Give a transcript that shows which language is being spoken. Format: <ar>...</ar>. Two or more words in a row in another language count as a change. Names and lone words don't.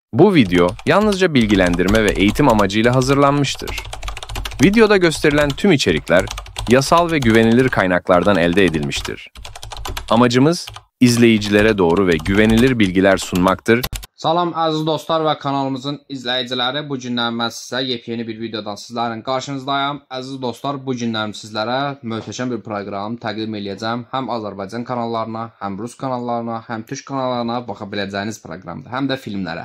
<tr>Bu video yalnızca bilgilendirme ve eğitim amacıyla hazırlanmıştır. Videoda gösterilen tüm içerikler yasal ve güvenilir kaynaklardan elde edilmiştir. Amacımız izleyicilere doğru ve güvenilir bilgiler sunmaktır.</tr> <az>Salam əziz dostlar və kanalımızın izləyiciləri, bu gündən mən sizə yepyeni bir videodan sizlərin qarşınızdayım. Əziz dostlar, bu gündən sizlərə möhtəşəm bir proqram təqdim edəcəm. Həm Azərbaycan kanallarına, həm Rus kanallarına, həm Türk kanallarına baxa biləcəyiniz proqramdır, həm də filmlərə.</az>